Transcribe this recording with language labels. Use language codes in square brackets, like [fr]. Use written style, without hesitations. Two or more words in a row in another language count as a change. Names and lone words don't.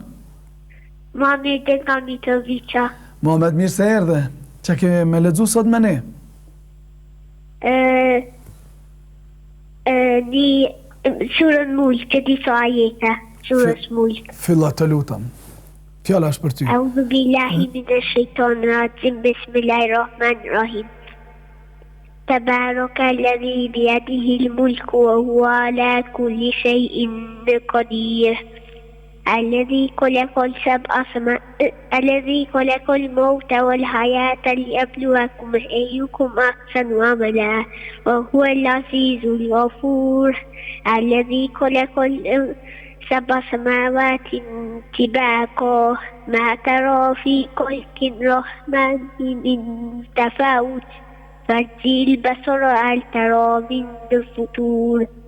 [sq] Muhammed nga Mitrovica. Muhammed, mirë se erdhe. Që ke me lexu sot me ne? Një surën Mulk, që disa ajete, surës Mulk. Filla të lutem. Fjala është për ty. [ar] أعوذ بالله من الشيطان الرجيم. بسم الله الرحيم. تبارك الذي بيده الملك وهو على كل شيء قدير الذي خلق الموت والحياة ليبلوكم أيكم أحسن عملا وهو العزيز الغفور الذي خلق سبع سماوات طباقا ما ترى في خلق الرحمن من تفاوت فارجع البصر هل ترى من الفتور